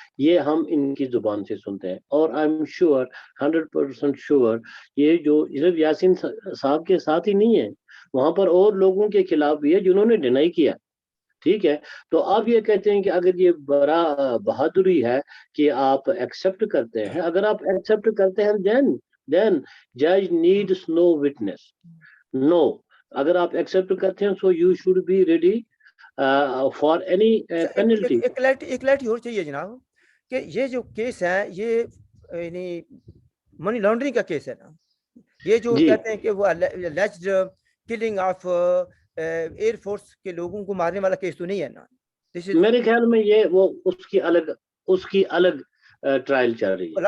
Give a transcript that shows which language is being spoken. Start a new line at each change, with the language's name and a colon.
Urdu: یہ ہم ان کی زبان سے سنتے ہیں. اور
English: I am sure 100% sure
Urdu: یہ جو صرف یاسین صاحب کے ساتھ ہی نہیں ہے, وہاں پر اور لوگوں کے خلاف بھی ہے جنہوں نے ڈینائی کیا, ٹھیک ہے. تو آپ یہ کہتے ہیں کہ اگر یہ بڑا بہادری ہے کہ آپ ایکسپٹ کرتے ہیں, اگر آپ ایکسپٹ کرتے ہیں
English: then judge needs no witness. No,
Urdu: اگر آپ ایکسپٹ کرتے ہیں
English: so you should be ready for any penalty.
Urdu: ایک لائٹ اور چاہیے جناب کہ یہ جو کیس ہے یہ یعنی منی لانڈرنگ کا کیس ہے نا. یہ جو کہتے ہیں کہ وہ alleged killing of air force کے لوگوں کو مارنے والا کیس تو نہیں ہے نا. میرے خیال میں یہ وہ اس کی الگ ٹرائل چل رہی ہے.